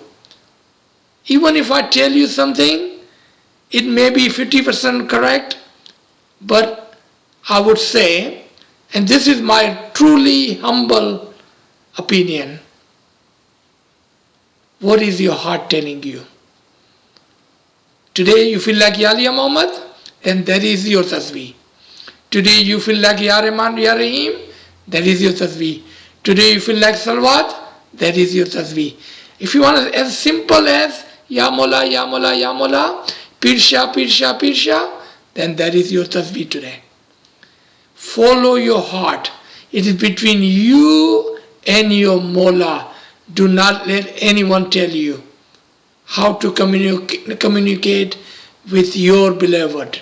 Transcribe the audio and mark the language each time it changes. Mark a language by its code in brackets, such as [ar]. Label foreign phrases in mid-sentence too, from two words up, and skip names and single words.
[en] Even if I tell you something, it may be 50% correct, but I would say, and this is my truly humble opinion, what is your heart telling you? Today you feel like [ar] يا علي محمد, [en] then that is your tasbih. Today you feel like [ar] يا رحمن، يا رحيم, [en] that is your tasbih. Today you feel like Salawat, that is your tasbih. If you want as simple as [ar] يا مولا، يا مولا، يا مولا, [en] Pirsha, Pirsha, Pirsha, then that is your tasbih today. Follow your heart. It is between you and your Mola. Do not let anyone tell you how to communicate with your beloved.